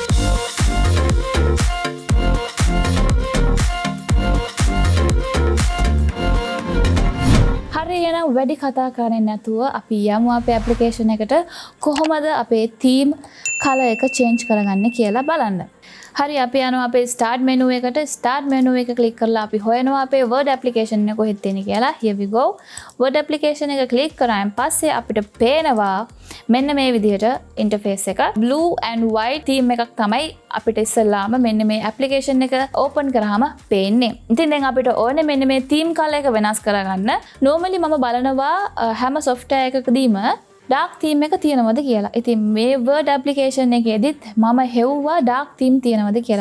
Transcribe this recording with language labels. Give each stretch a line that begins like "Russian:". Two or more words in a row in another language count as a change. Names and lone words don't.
Sinhala: හරි එහෙනම් වැඩි කතා කරන්නේ නැතුව අපි යමු අපේ application එකට කොහොමද අපේ
English: theme color
Sinhala: එක change කරගන්නේ කියලා බලන්න. හරි අපි යනවා අපේ
English: start menu
Sinhala: එකට.
English: start menu
Sinhala: එක click කරලා අපි හොයනවා අපේ word application එක කොහෙද තියෙන්නේ කියලා.
English: here we go.
Sinhala: word application එක click කරාන් පස්සේ අපිට පේනවා මෙන්න මේ විදිහට interface එක.
English: blue and white theme
Sinhala: එකක් තමයි අපිට ඉස්සෙල්ලාම මෙන්න මේ application එක open කරාම පේන්නේ. ඉතින් දැන් අපිට ඕනේ මෙන්න මේ
English: theme color
Sinhala: එක වෙනස් කරගන්න. normally මම බලනවා හැම software එකකදීම
English: dark theme
Sinhala: එක තියෙනවද කියලා. ඉතින් මේ word application එකේදීත් මම හෙව්වා
English: dark theme
Sinhala: තියෙනවද කියලා.